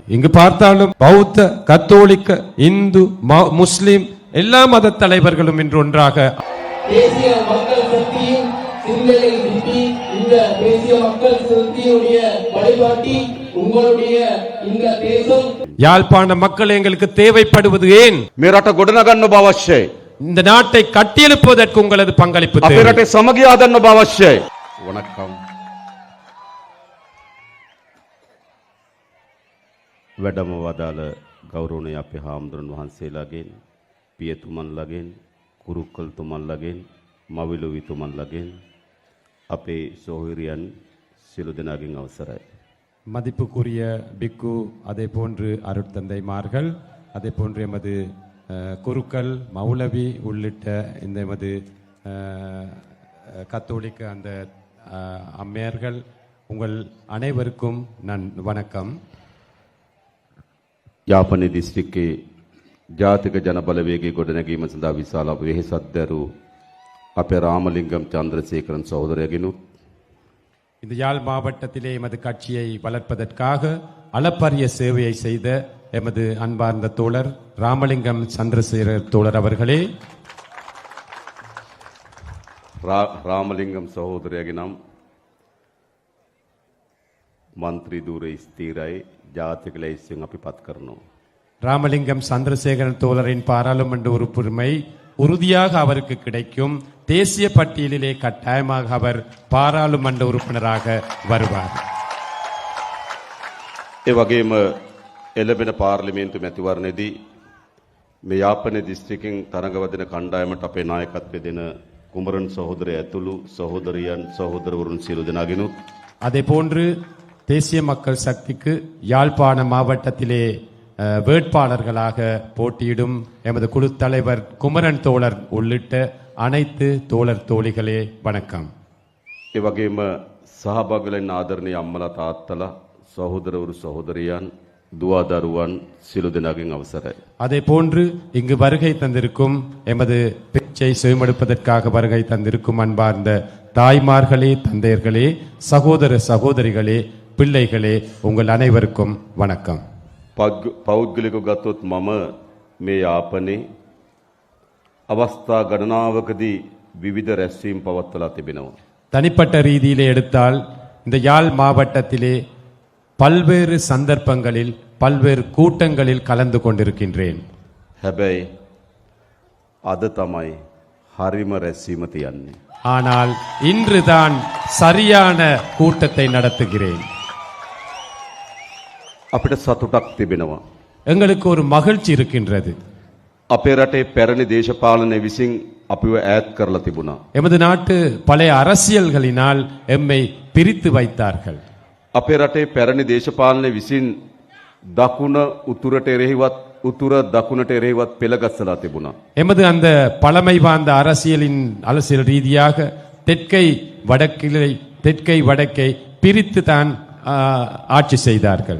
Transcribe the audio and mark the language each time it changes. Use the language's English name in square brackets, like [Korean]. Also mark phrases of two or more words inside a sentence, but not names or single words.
[Tamil] இங்கு பார்த்தாலும் பௌத்த, கத்தோலிக்க, இந்து, முஸ்லிம் எல்லா மத தலைவர்களும் இன்று ஒன்றாக தேசிய மக்கள் சக்தியின் சிந்தனை சிற்பி இந்த தேசிய மக்கள் சக்தியுடைய வழிகாட்டி உங்களுடைய இந்த தேசம் யாழ்ப்பாண மக்கள் எங்களுக்கு தேவைப்படுவது ஏன்? [Sinhala] මේ රට ගොඩනගන්න ඔබ අවශ්‍යයි. [Tamil] இந்த நாட்டை கட்டியெழுப்புவதற்கு உங்களது பங்களிப்பு [Sinhala] අපේ [Tamil] தேவை. [Sinhala] රටේ සමගිය හදන්න ඔබ අවශ්‍යයි. වணக்கம். වැඩම වදාළ ගෞරවනීය අපේ හාමුදුරන් වහන්සේලාගෙන්, පියතුමන්ලාගෙන්, කුරුක්කල්තුමන්ලාගෙන්, මවිලුවිතුමන්ලාගෙන්, අපේ සොහොයුරියන් සියලු දෙනාගෙන් අවසරයි. [Tamil] மதிப்புக்குரிய பிக்கு, அதே போன்று அருட்தந்தைமார்கள், அதே போன்று எமது குருக்கள், மௌலவி உள்ளிட்ட இந்த எமது கத்தோலிக்க அந்த அம்மையர்கள், உங்கள் அனைவருக்கும் வணக்கம். [Sinhala] යාපනයේ දිස්ත්‍රික්කයේ ජාතික ජනබලවේගයේ ගොඩනැගීම සඳහා විශාල වෙහෙසක් දැරූ අපේ ராமலிங்கம் சந்திரசேகரன் சகோதரයගෙනුත් [Tamil] இந்த யாழ் மாவட்டத்திலே எமது கட்சியை வளர்ப்பதற்காக அளப்பரிய சேவையை செய்த எமது அன்பார்ந்த தோழர் ராமலிங்கம் சந்திரசேகர் தோழர் அவர்களே, [Sinhala] ராமலிங்கம் சகோதரයාගේ නම් මන්ත්‍රී ධූරේ ස්ථිරයි ජාතික ලැයිස්තුවෙන් අපි පත් කරනවා. [Tamil] ராமலிங்கம் சந்திரசேகரன் தோழரின் பாராளுமன்ற உறுப்புரிமை உறுதியாக அவருக்கு கிடைக்கும். தேசிய பட்டியலிலே கட்டாயமாக அவர் பாராளுமன்ற உறுப்பினராக வருவார். [Sinhala] ඒ වගේම එළඹෙන පාර්ලිමේන්තු මැතිවරණයේදී මේ යාපනයේ දිස්ත්‍රික්කෙන් තරඟවදින කණ්ඩායමට අපේ නායකත්වය දෙන කුමරන් සහෝදරය ඇතුළු සහෝදරියන් සහෝදරවරුන් සියලු දෙනාගෙනුත් [Tamil] அதே போன்று தேசிய மக்கள் சக்திக்கு யாழ்ப்பாண மாவட்டத்திலே வேட்பாளர்களாக போட்டியிடும் எமது குழு தலைவர் குமரன் தோழர் உள்ளிட்ட அனைத்து தோழர் தோழிகளே வணக்கம். [Sinhala] ඒ වගේම සහභාගීලා ආදරණීය අම්මලා තාත්තලා සහෝදරවරු සහෝදරියන් දුවදරුවන් සියලු දෙනාගෙන් අවසරයි. [Tamil] அதே போன்று இங்கு வருகை தந்திருக்கும் எமது பேச்சை செவிமடுப்பதற்காக வருகை தந்திருக்கும் அன்பார்ந்த தாய்மார்களே, தந்தையர்களே, சகோதர சகோதரிகளே, பிள்ளைகளே, உங்கள் அனைவருக்கும் வணக்கம். [Sinhala] පෞද්ගලිකව ගත්තොත් මම මේ යාපනයේ අවස්ථා ගණනාවකදී විවිධ රැස්වීම් පවත්වලා තිබෙනවා. [Tamil] தனிப்பட்ட ரீதியிலே எடுத்தால் இந்த யாழ் மாவட்டத்திலே பல்வேறு சந்தர்ப்பங்களில் பல்வேறு கூட்டங்களில் கலந்து கொண்டிருக்கின்றேன். [Sinhala] හැබැයි අද තමයි හරිම රැස්වීම තියන්නේ. [Tamil] ஆனால் இன்றுதான் சரியான கூட்டத்தை நடத்துகிறேன். [Sinhala] අපිට සතුටක් තිබෙනවා. [Tamil] எங்களுக்கு ஒரு மகிழ்ச்சி இருக்கின்றது. [Sinhala] අපේ රටේ පැරණි දේශපාලනය විසින් අපිව ඈත් කරලා තිබුණා. [Tamil] எமது நாட்டு பழைய அரசியல்களினால் எம்மை பிரித்து வைத்தார்கள். [Sinhala] අපේ රටේ පැරණி දේශපාලනය විසින් දකුණ උතුරට එරෙහිවත් උතුර දකුණට එරෙහිවත් පෙළගස්සලා තිබුණා. [Tamil] எமது அந்த பழமை வாய்ந்த அரசியல் ரீதியாக தெற்கை வடக்கை பிரித்து தான் ஆட்சி செய்தார்கள்.